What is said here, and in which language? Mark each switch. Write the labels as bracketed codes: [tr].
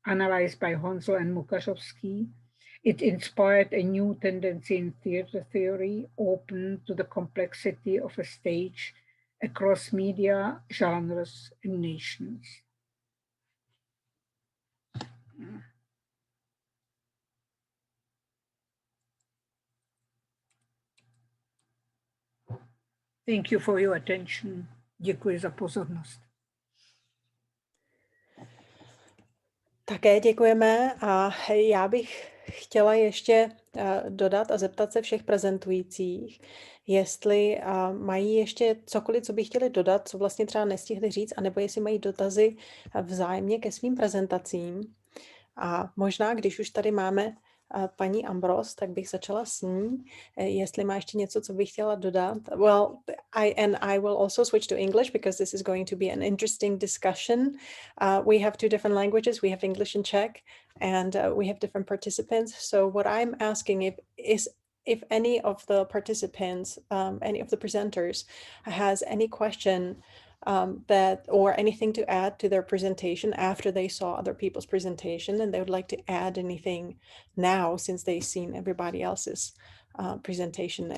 [en] Analyzed by Honsel and Mukashovsky, it inspired a new tendency in theater theory, open to the complexity of a stage across media, genres, and nations. Thank you for your attention. [cs] Děkuji za pozornost. Také děkujeme a já bych chtěla ještě dodat a zeptat se všech prezentujících, jestli mají ještě cokoliv, co by chtěli dodat, co vlastně třeba nestihli říct, anebo jestli mají dotazy vzájemně ke svým prezentacím. A možná, když už tady máme paní Ambros, tak bych začala s ní, jestli má ještě něco, co bych chtěla dodat. [en] Well, I will also switch to English because this is going to be an interesting discussion. We have two different languages. We have English and Czech, and we have different participants. So what I'm asking is if any of the participants, any of the presenters has any question that or anything to add to their presentation after they saw other people's presentation, and they would like to add anything now since they've seen everybody else's presentation.